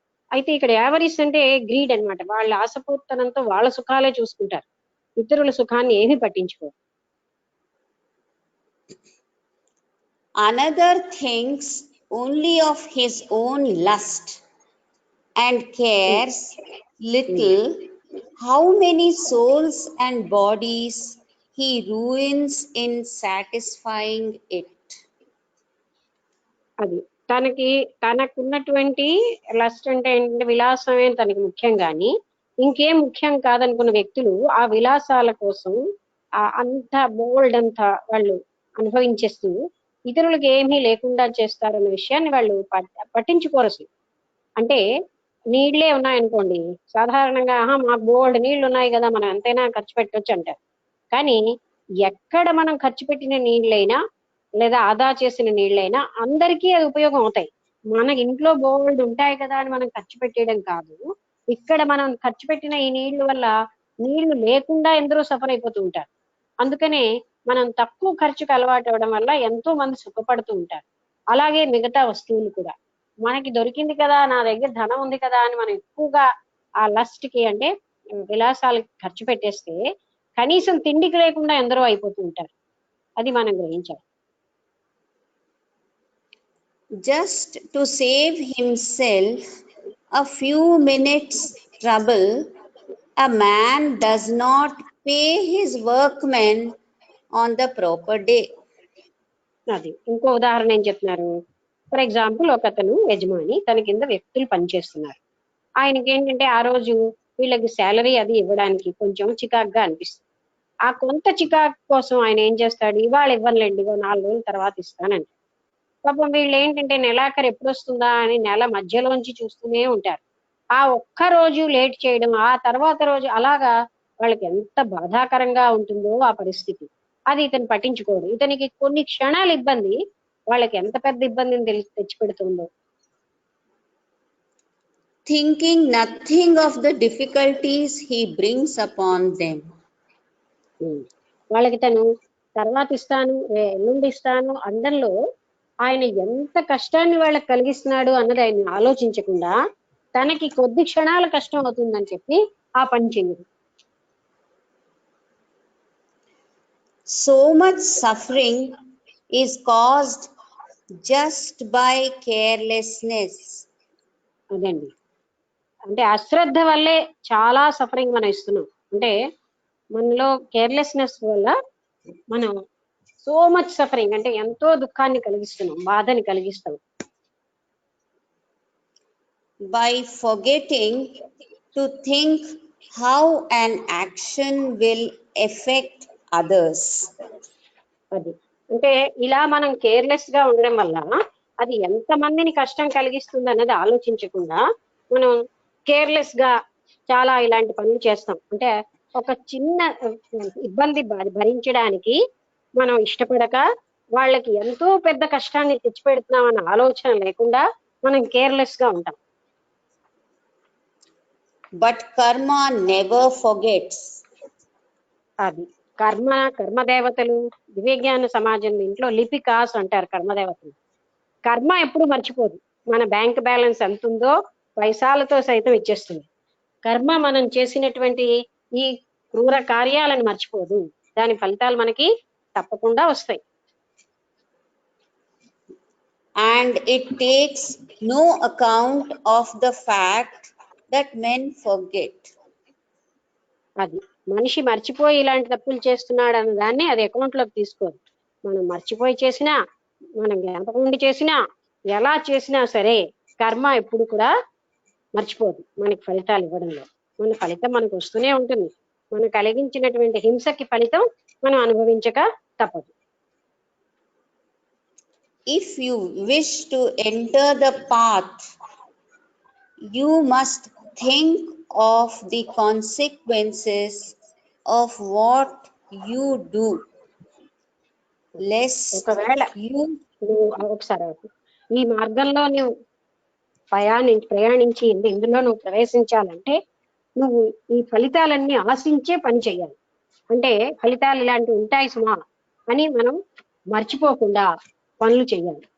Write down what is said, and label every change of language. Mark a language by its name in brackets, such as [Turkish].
[Telugu] అయితే ఇక్కడ యావరీస్ అంటే గ్రీడ్ అన్నమాట. వాళ్ళ ఆశపూర్తనంతో వాళ్ళ సుఖాలే చూసుకుంటారు, ఇతరుల సుఖాన్ని ఏమీ పట్టించుకోరు. [English] Another thinks only of his own lust and cares little how many souls and bodies he ruins in satisfying it. [Telugu] అది తనకున్నటువంటి లస్ట్ అంటే ఏంటంటే విలాసమే తనకి ముఖ్యం, కానీ ఇంకేం ముఖ్యం కాదనుకున్న వ్యక్తులు ఆ విలాసాల కోసం అంత బోల్డ్ అంతా వాళ్ళు అనుభవించేస్తూ ఇతరులకు ఏమీ లేకుండా చేస్తారన్న విషయాన్ని వాళ్ళు పట్టించుకోరు అసలు. అంటే నీళ్లే ఉన్నాయనుకోండి, సాధారణంగా మాకు బోల్డ్ నీళ్లు ఉన్నాయి కదా, మనం ఎంతైనా ఖర్చు పెట్టవచ్చు అంటారు. కానీ ఎక్కడ మనం ఖర్చు పెట్టిన నీళ్ళైనా లేదా ఆదా చేసిన నీళ్ళైనా అందరికీ అది ఉపయోగం అవుతాయి. మన ఇంట్లో బోల్డ్ ఉంటాయి కదా అని మనం ఖర్చు పెట్టేయడం కాదు, ఇక్కడ మనం ఖర్చు పెట్టిన ఈ నీళ్ల వల్ల నీళ్లు లేకుండా ఎందరో సఫర్ అయిపోతూ ఉంటారు. అందుకనే మనం తక్కువ ఖర్చుకు అలవాటు అవ్వడం వల్ల ఎంతో మంది సుఖపడుతూ ఉంటారు. అలాగే మిగతా వస్తువులు కూడా మనకి దొరికింది కదా, నా దగ్గర ధనం ఉంది కదా అని మనం ఎక్కువగా ఆ లస్ట్ కి అంటే విలాసాలకి ఖర్చు పెట్టేస్తే కనీసం తిండికి లేకుండా ఎందరో అయిపోతూ ఉంటారు. అది మనం గ్రహించాలి. [English] Just to save himself a few minutes trouble, a man does not pay his workmen on the proper day. [Telugu] అది ఇంకో ఉదాహరణ ఏం చెప్తున్నారు. [English] for example [Telugu] ఒక అతను యజమాని, తన కింద వ్యక్తులు పనిచేస్తున్నారు. ఆయనకి ఏంటంటే ఆ రోజు వీళ్ళకి శాలరీ అది ఇవ్వడానికి కొంచెం చికాకుగా అనిపిస్తుంది. ఆ కొంత చికాకు కోసం ఆయన ఏం చేస్తాడు, ఇవాళ ఇవ్వనులేండి 4 రోజుల తర్వాత ఇస్తానండి. పాపం వీళ్ళు ఏంటంటే నెలాఖరు ఎప్పుడు వస్తుందా అని నెల మధ్యలోంచి చూస్తూనే ఉంటారు. ఆ ఒక్క రోజు లేట్ చేయడం, ఆ తర్వాత రోజు అలాగా వాళ్ళకి ఎంత బాధాకరంగా ఉంటుందో ఆ పరిస్థితి. అది ఇతను పట్టించుకోడు. ఇతనికి కొన్ని క్షణాల ఇబ్బంది వాళ్ళకి ఎంత పెద్ద ఇబ్బందిని తెచ్చిపెడుతుందో. [English] Thinking nothing of the difficulties he brings upon them. [Telugu] వాళ్ళకి తను తర్వాత ఇస్తాను, ఎల్లుండి ఇస్తాను అందరిలో ఆయన ఎంత కష్టాన్ని వాళ్ళకి కలిగిస్తున్నాడు అన్నది ఆయన ఆలోచించకుండా తనకి కొద్ది క్షణాల కష్టం అవుతుందని చెప్పి ఆ పని చెయ్యదు. [English] So much suffering is caused just by carelessness. [Telugu] అదండి, అంటే అశ్రద్ధ వల్లే చాలా సఫరింగ్ మనం ఇస్తున్నాం. అంటే మనలో కేర్లెస్నెస్ వల్ల మనం [English] so much suffering [Telugu] అంటే ఎంతో దుఃఖాన్ని కలిగిస్తున్నాం, బాధని కలిగిస్తాం. [English] By forgetting to think how an action will affect others. [Telugu] అది అంటే ఇలా మనం కేర్లెస్ గా ఉండడం వల్ల అది ఎంత మందిని కష్టం కలిగిస్తుంది అన్నది ఆలోచించకుండా మనం కేర్లెస్ గా చాలా ఇలాంటి పనులు చేస్తాం. అంటే ఒక చిన్న ఇబ్బంది భరించడానికి మనం ఇష్టపడక వాళ్ళకి ఎంతో పెద్ద కష్టాన్ని తెచ్చిపెడుతున్నాం అన్న ఆలోచన లేకుండా మనం కేర్లెస్ గా ఉంటాం. [English] But karma never forgets. [Telugu] అది కర్మదేవతలు దివ్యజ్ఞాన సమాజం ఇంట్లో లిపికాస్ అంటారు కర్మదేవతలు. కర్మ ఎప్పుడు మర్చిపోదు. మన బ్యాంక్ బ్యాలెన్స్ ఎంత ఉందో పైసాలతో సైతం ఇచ్చేస్తుంది. కర్మ మనం చేసినటువంటి ఈ క్రూర కార్యాలను మర్చిపోదు. దాని ఫలితాలు మనకి తప్పకుండా వస్తాయి. [English] And it takes no account of the fact that men forget. [Telugu] అది మనిషి మర్చిపోయి ఇలాంటి తప్పులు చేస్తున్నాడు అన్న దాన్ని అది అకౌంట్ లోకి తీసుకోదు. మనం మర్చిపోయి చేసినా, మనం జ్ఞాపకం ఉండి చేసినా, ఎలా చేసినా సరే కర్మ ఎప్పుడు కూడా మర్చిపోదు మనకి ఫలితాలు ఇవ్వడంలో. మన ఫలితం మనకు వస్తూనే ఉంటుంది. మనం కలిగించినటువంటి హింసకి ఫలితం మనం అనుభవించక తప్పదు. [English] If you wish to enter the path, you must think of the consequences of what you do, lest [Telugu] ఒకవేళ [English] you [Telugu] నువ్వు ఒకసారి ఈ మార్గంలో నువ్వు ప్రయాణించి ఇందులో నువ్వు ప్రవేశించాలంటే నువ్వు ఈ ఫలితాలన్నీ ఆశించే పని చేయాలి. అంటే ఫలితాలు ఇలాంటివి ఉంటాయి సుమా అని మనం మర్చిపోకుండా పనులు చేయాలి.